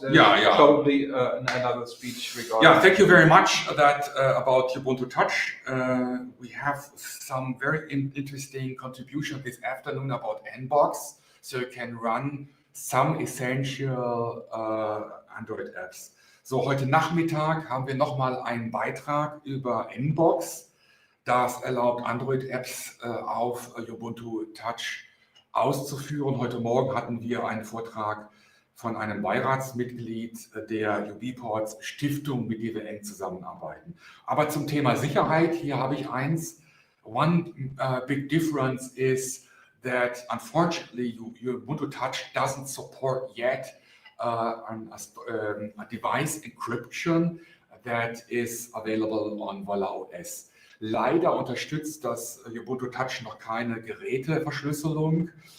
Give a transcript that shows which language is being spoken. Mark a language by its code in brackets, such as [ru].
[en] There's probably another speech regarding. Yeah, thank you very much. About Ubuntu Touch. We have some very interesting contribution this afternoon about Nbox, so you can run some essential Android Apps. [de] So heute Nachmittag haben wir nochmal einen Beitrag über Nbox. Das erlaubt Android-Apps auf Ubuntu Touch auszuführen. Heute Morgen hatten wir einen Vortrag von einem Beiratsmitglied der UBports Stiftung, mit der wir eng zusammenarbeiten. Aber zum Thema Sicherheit, hier habe ich eins. [en] One big difference is that unfortunately Ubuntu Touch doesn't support yet a device encryption that is available on Volla OS. [de] Leider unterstützt das Ubuntu Touch noch keine Geräteverschlüsselung.